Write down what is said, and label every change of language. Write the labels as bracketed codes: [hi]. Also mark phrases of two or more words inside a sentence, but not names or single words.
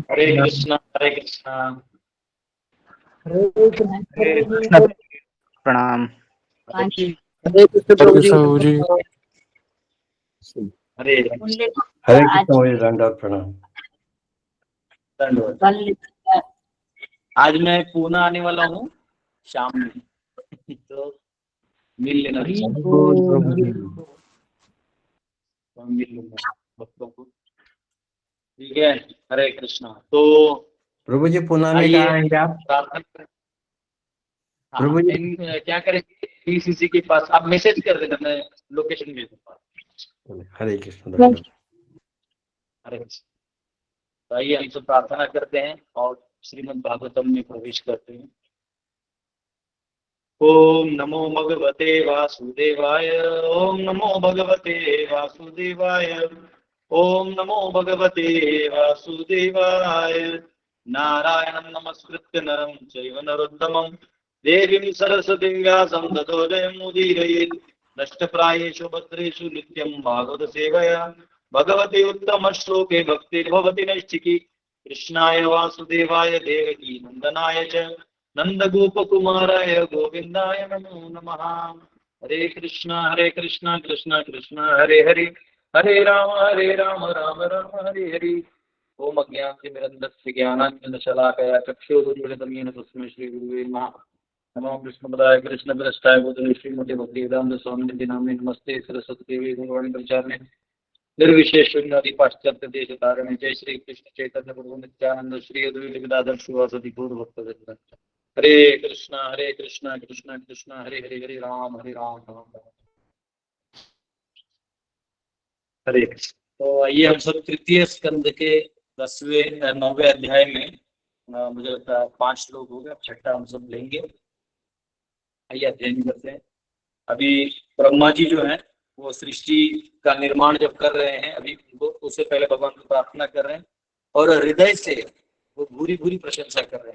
[hi] हरे कृष्णा हरे कृष्णा। हरे कृष्ण प्रणाम। हरे कृष्ण प्रभु जी। हरे हरे कृष्ण प्रभु जी, दंडवत प्रणाम। धन्यवाद। आज मैं पूना आने वाला हूँ शाम में, तो मिल लेना, मिल लूंगा भक्तों को। ठीक है, हरे कृष्णा। तो प्रभु जी पुणे में कहाँ आएंगे आप? प्रार्थना करें। हाँ, प्रभु जी क्या करेंगे, बीसीसी के पास आप मैसेज कर देना, मैं लोकेशन भेज दूंगा। हरे कृष्ण धन्यवाद। हरे कृष्ण। तो आइए हम सब प्रार्थना करते हैं और श्रीमद् भागवतम में प्रवेश करते हैं। [sa] ओम नमो भगवते वासुदेवाय। ओम नमो भगवते वासुदेवाय। ओम नमो भगवते वासुदेवाय। नारायणं नमस्कृत्य नरं चैव नरोत्तमं देवीं सरस्वतीं व्यासं ततो जयमुदीरयेत्। नष्टप्रायेषु भद्रेषु नित्यं भागवत सेवया भगवती उत्तम श्लोके भक्तिर्भवति नैष्ठिकी। कृष्णाय वासुदेवाय देवकी नंदनाय च नंदगोपकुमाराय गोविंदाय नमो नमः। हरे कृष्णा कृष्णा कृष्णा हरे हरे, हरे राम राम राम हरे हरे। ओम अज्ञानतिमिरन्धस्य ज्ञानाञ्जनशलाकया चक्षुरुन्मिलितं येन तस्मै श्रीगुरुवे नमः। नमो विष्णुपदाय कृष्णप्रेष्ठाय भूतले श्रीमते भक्तिवेदान्त स्वामिनिधि नामिने नमस्ते सरस्वती देवी गौरवाणी प्रचारिणे निर्विशेष शून्यादि पाश्चात्य देश तारिणे। जय श्री कृष्ण चैतन्य प्रभु नित्यानंद श्री अद्वैत गदाधर शिवासदि गौर भक्तवृंद। हरे कृष्णा कृष्णा कृष्णा हरे हरे, हरे राम राम राम। [hi] हरे कृष्ण। तो आइए हम सब तृतीय स्कंद के 10वें 9वें अध्याय में, मुझे लगता है 5 लोग हो गए, छठा हम सब लेंगे। आइए अध्ययन करते हैं। अभी ब्रह्मा जी जो है वो सृष्टि का निर्माण जब कर रहे हैं, अभी वो उससे पहले भगवान को प्रार्थना कर रहे हैं और हृदय से वो भूरी भूरी प्रशंसा कर रहे हैं।